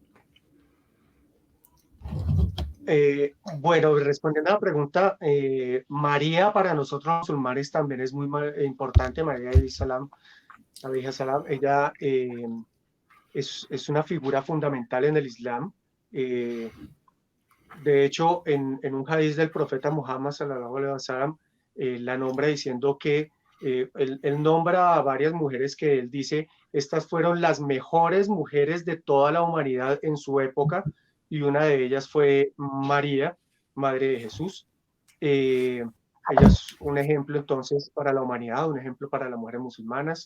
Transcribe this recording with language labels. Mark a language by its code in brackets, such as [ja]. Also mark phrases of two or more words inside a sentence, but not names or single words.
[es] Bueno, respondiendo a la pregunta, María para nosotros los musulmanes también es muy importante. [ar] María سلام، سلام, [es] ella es una figura fundamental en el Islam. De hecho, en un hadiz del profeta Muhammad [ar] صلى الله عليه وسلم, [es] la nombra diciendo que él nombra a varias mujeres que él dice, estas fueron las mejores mujeres de toda la humanidad en su época, y una de ellas fue María, madre de Jesús. Ella es un ejemplo entonces para la humanidad, un ejemplo para las mujeres musulmanas.